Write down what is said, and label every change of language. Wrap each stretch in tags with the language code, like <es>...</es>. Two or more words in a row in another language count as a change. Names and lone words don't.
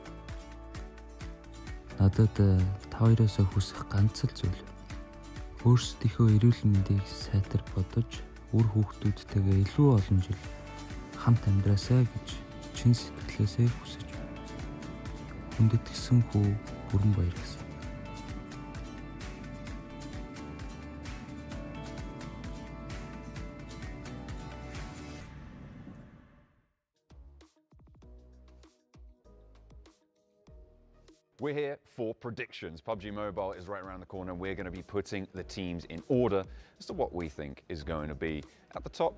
<mn>Надад та хоёроос хүсэх ганц л зүйл. Өөрсдийнхөө эрүүл мэндийг сайтар бодож, үр хүүхдүүдтэйгээ илүү олон жил хамт амьдраасай гэж чин сэтгэлээсээ хүсэж байна. Хүндэт гисэн хүү бүрэн баяр гэсэн.</mn> <en>We're here for predictions. PUBG Mobile is right around the corner and we're going to be putting the teams in order as to what we think is going to be at the top.</en>